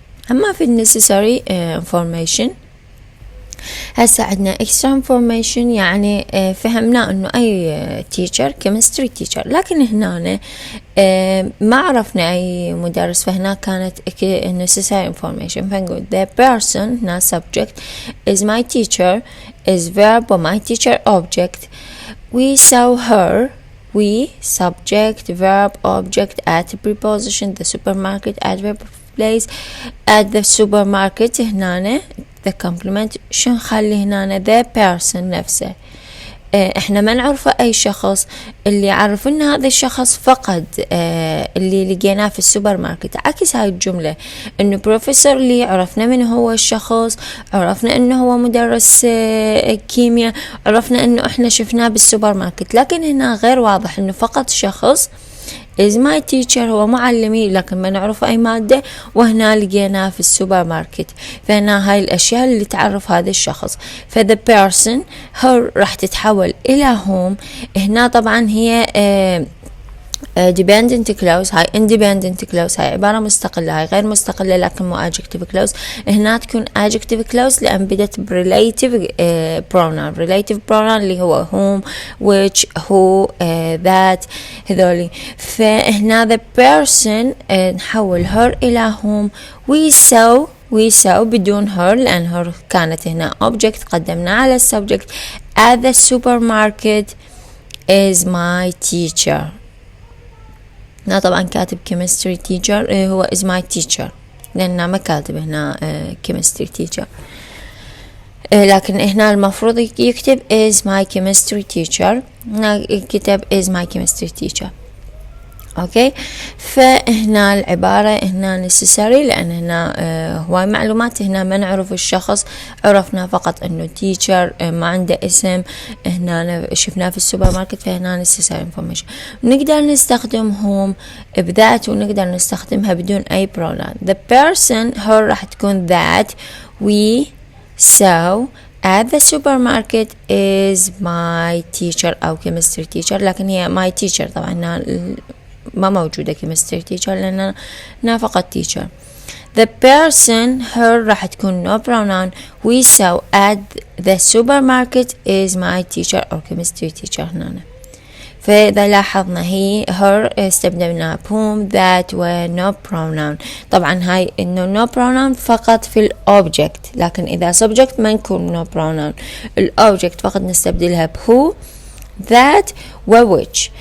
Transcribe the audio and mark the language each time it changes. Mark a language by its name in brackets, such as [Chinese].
[Arabic] أما في necessary information هسه عندنا extra information، يعني فهمنا انه اي teacher chemistry teacher، لكن هنا ما عرفنا اي مدرس، فهنا كانت necessary information. [English] فنقول the person هنا subject is my teacher is verb و my teacher object. we saw her we subject verb object at preposition the supermarket adverb place at the supermarket. [Arabic] هنا the complement شو نخلي هنا the person نفسه. احنا ما نعرفه اي شخص، اللي يعرفنا هذا الشخص فقد اللي لقيناه في السوبر ماركت. عكس هاي الجملة انه بروفيسور لي عرفنا من هو الشخص، عرفنا انه هو مدرس كيمياء، عرفنا انه احنا شفناه بالسوبر ماركت. لكن هنا غير واضح انه فقط شخص [English] is my teacher [Arabic] هو معلمي، لكن ما نعرف أي مادة، وهنا لقيناه في السوبر ماركت. فهنا هاي الأشياء اللي تعرف هذا الشخص. فthe person her راح تتحول إلى whom. هنا طبعا هي dependent clause، هاي independent clause، هاي عبارة مستقلة، هاي غير مستقلة لكن مو adjective clause. هنا تكون adjective clause لأن بدت relative pronoun. relative pronoun اللي هو whom which who that هذولي. فهنا the person نحول her إلى whom. we saw بدون her لأن her كانت هنا object قدمنا على subject. [English] at the supermarket is my teacher. [Arabic] هنا طبعا كاتب [English] chemistry teacher هو is my teacher. [Arabic] لأنه ما كاتب هنا chemistry teacher. لكن هنا المفروض يكتب is my chemistry teacher. هنا كتب is my chemistry teacher. اوكي، فهنا العبارة هنا necessary لان هنا هواي معلومات هنا ما نعرف الشخص، عرفنا فقط انه teacher ما عنده اسم، هنا شفناه في السوبر ماركت، فهنا necessary information. نقدر نستخدمهم بذات ونقدر نستخدمها بدون اي pronoun. [English] The person her [Arabic] راح تكون [English] that we saw at the supermarket is my teacher أو chemistry teacher، [Arabic] لكن هي my teacher طبعا ما موجودة [English] chemistry teacher [Arabic] لأننا فقط [English] teacher. The person her [Arabic] راح تكون [English] no pronoun. We saw at the supermarket is my teacher أو chemistry teacher هنا. [Arabic] فإذا لاحظنا هي her استبدلنا whom that و no pronoun. طبعا هاي إنه no pronoun فقط في الobject، لكن إذا subject ما نكون no pronoun. الobject فقط نستبدلها who that و which.